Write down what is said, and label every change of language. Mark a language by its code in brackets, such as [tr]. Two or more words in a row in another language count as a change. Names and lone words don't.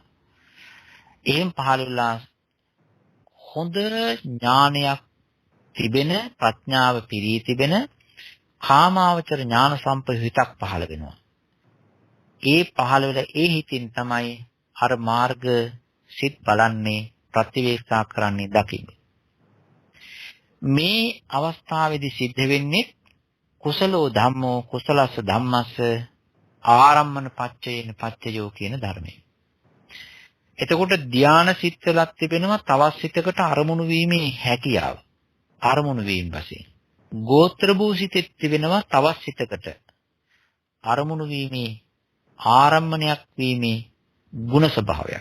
[si] එහෙන් පහළ වෙලා හොඳ ඥානයක් තිබෙන ප්‍රඥාව පිරී තිබෙන කාමාවචර ඥාන සම්ප්‍රයුක්ත හිතක් පහළ වෙනවා. ඒ පහළ වෙලා ඒ හිතින් තමයි අර මාර්ග සිත් බලන්නේ ප්‍රතිවේක්ෂා කරන්නේ දකින්නේ. මේ අවස්ථාවේදී සිද්ධ වෙන්නේ [pi] කුසලෝ ධම්මෝ කුසලස්ස ධම්මස්ස ආරම්මන පච්චයේන පච්චයෝ [si] කියන ධර්මය. එතකොට ධානා සිත්වලක් තිබෙනවා තවත් සිතකට අරමුණු වීමේ හැකියාව. අරමුණු වීම වශයෙන්. ගෝත්‍ර භූසිතෙත් තිබෙනවා තවත් සිතකට අරමුණු වීමේ ආරම්මණයක් වීමේ ගුණ ස්වභාවයක්.